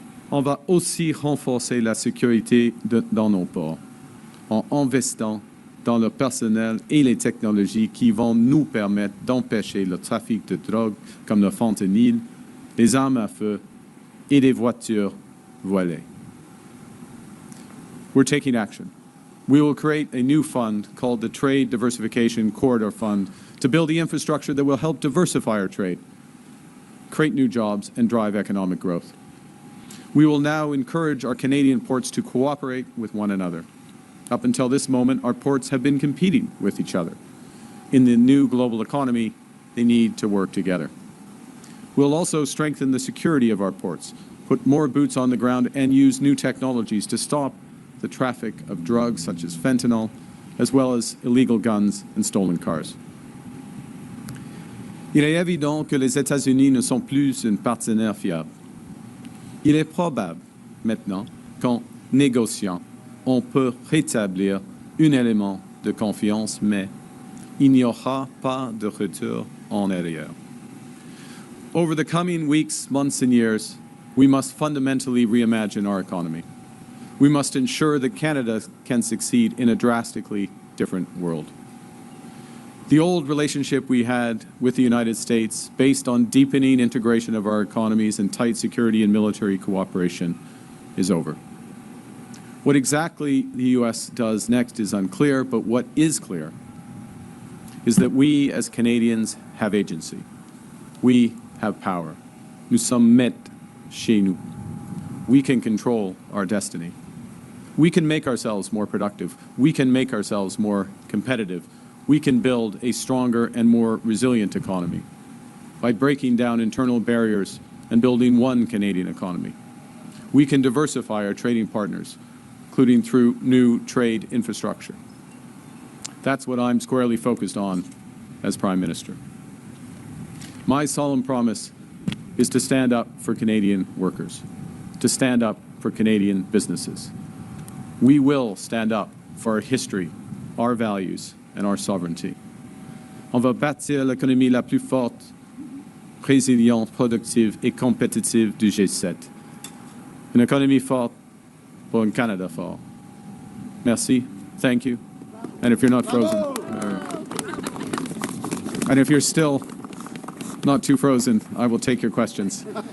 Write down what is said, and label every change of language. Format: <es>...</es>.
<fr>On va aussi renforcer la sécurité dans nos ports en investissant dans le personnel et les technologies qui vont nous permettre d'empêcher le trafic de drogue comme le fentanyl, les armes à feu et les voitures volées.</fr> <en>We're taking action. We will create a new fund called the Trade Diversification Corridor Fund to build the infrastructure that will help diversify our trade, create new jobs, and drive economic growth. We will now encourage our Canadian ports to cooperate with one another. Up until this moment, our ports have been competing with each other. In the new global economy, they need to work together. We'll also strengthen the security of our ports, put more boots on the ground, and use new technologies to stop the traffic of drugs such as fentanyl, as well as illegal guns and stolen cars.</en> <fr>Il est évident que les États-Unis ne sont plus un partenaire fiable. Il est probable maintenant qu'en négociant, on peut rétablir un élément de confiance, mais il n'y aura pas de retour en arrière.</fr> <en>Over the coming weeks, months, and years, we must fundamentally reimagine our economy. We must ensure that Canada can succeed in a drastically different world. The old relationship we had with the United States, based on deepening integration of our economies and tight security and military cooperation, is over. What exactly the U.S. does next is unclear, but what is clear is that we as Canadians have agency. We have power.</en> <fr>Nous sommes maîtres chez nous.</fr> <en>We can control our destiny. We can make ourselves more productive. We can make ourselves more competitive. We can build a stronger and more resilient economy by breaking down internal barriers and building one Canadian economy. We can diversify our trading partners, including through new trade infrastructure. That's what I'm squarely focused on as Prime Minister. My solemn promise is to stand up for Canadian workers, to stand up for Canadian businesses. We will stand up for our history, our values, and our sovereignty.</en> <fr>On va bâtir l'économie la plus forte, résiliente, productive et compétitive du G7. Une économie forte pour un Canada fort. Merci.</fr> <en>Thank you. And if you're not frozen, and if you're still not too frozen, I will take your questions.</en>